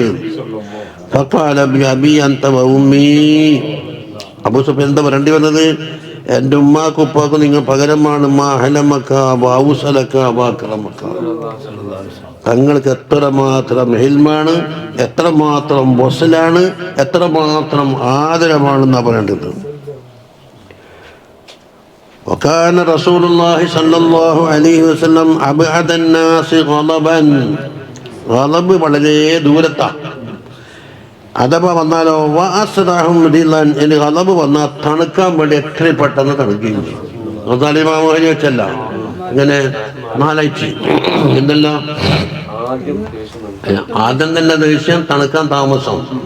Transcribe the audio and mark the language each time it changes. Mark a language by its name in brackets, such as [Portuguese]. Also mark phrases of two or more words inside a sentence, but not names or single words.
[Arabic] فقال بأبي أنت وأمي, [Malayalam] അബൂ സുഫിയാൻ എന്താ പറയേണ്ടി വന്നത്? എൻ്റെ ഉമ്മാക്കും ഉപ്പാക്കും നിങ്ങൾ പകരമാണ്. [Arabic] ما أحلمك وأوصلك وأكرمك, [Malayalam] തങ്ങൾക്ക് എത്രമാത്രം ഹിൽമാണ്, എത്രമാത്രം വസലാണ്, എത്രമാത്രം ആദരമാണെന്നാണ് പറയേണ്ടത്. [Arabic] وكان رسول الله صلى الله عليه وسلم أبعد الناس غضبا, غضب [Malayalam] വളരെ ദൂരത്താ. അഥവാ വന്നാലോ [Arabic] وأسرعهم رضا, [Malayalam] ഇനി ഗളബ് വന്നാൽ തണുക്കാൻ വേണ്ടി എത്രയും പെട്ടെന്ന് തണുക്കുകയും ചെയ്യും. ഇമാമോഹരി വെച്ചല്ല, ഇങ്ങനെ നാലാഴ്ച എന്തെല്ലാം ആദ്യം തന്നെ ദേഷ്യം, തണുക്കാൻ താമസം.